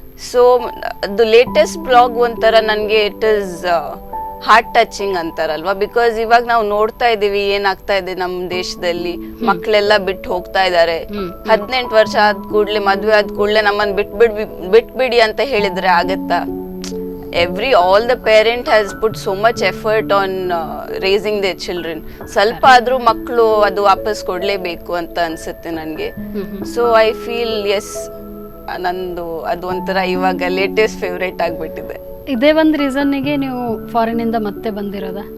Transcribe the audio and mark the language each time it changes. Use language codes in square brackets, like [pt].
[kn] So ಅದು latest blog ಒಂಥರ ನನಗೆ [en] it is heart touching [kn] ಅಂತಾರಲ್ವಾ. Because ಇವಾಗ ನಾವು ನೋಡ್ತಾ ಇದೀವಿ ಏನಾಗ್ತಾ ಇದೆ ನಮ್ಮ ದೇಶದಲ್ಲಿ. ಮಕ್ಕಳೆಲ್ಲ ಬಿಟ್ಟು ಹೋಗ್ತಾ ಇದಾರೆ. 18 ವರ್ಷ ಆದ ಕೂಡ್ಲೆ, ಮದ್ವೆ ಆದ ಕೂಡ್ಲೆ ನಮ್ಮನ್ನ ಬಿಟ್ಬಿಡಿ ಅಂತ ಹೇಳಿದ್ರೆ ಆಗತ್ತಾ? [en] all the parent has put so much effort on raising their children. [kn] ಸ್ವಲ್ಪ ಆದ್ರೂ ಮಕ್ಕಳು ಅದು ವಾಪಸ್ ಕೊಡ್ಲೇಬೇಕು ಅಂತ ಅನ್ಸುತ್ತೆ ನನಗೆ. [en] so I feel yes, [kn] ನಂದು ಅದು ಒಂಥರ ಇವಾಗ ಲೇಟೆಸ್ಟ್ ಫೇವ್ರೇಟ್ ಆಗ್ಬಿಟ್ಟಿದೆ. ಇದೇ ಒಂದು ರೀಸನ್ನಿಗೆ ನೀವು ಫಾರಿನ್ ಇಂದ ಮತ್ತೆ ಬಂದಿರೋದಾ?